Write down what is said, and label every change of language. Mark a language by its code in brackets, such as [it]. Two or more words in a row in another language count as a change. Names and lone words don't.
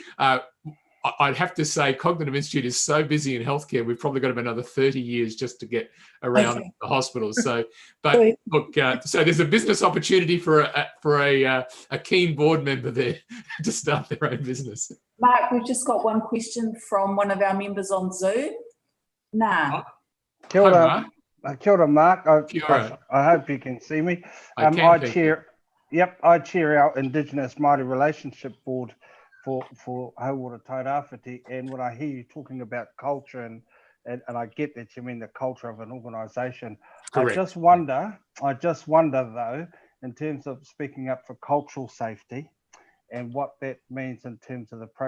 [en] I'd have to say Cognitive Institute is so busy in healthcare, we've probably got about another 30 years just to get around the hospitals. So, but look, so there's a business opportunity for a keen board member there to start their own business. Mark, we've just got one question from one of our members on Zoom. [mi] Kia ora. Kia ora, Mark. Kia [en] I hope you can see me. I chair our Indigenous Māori Relationship Board for Hauora Tairāwhiti, and when I hear you talking about culture, and I get that you mean the culture of an organisation, I just wonder though, in terms of speaking up for cultural safety and what that means in terms of the program.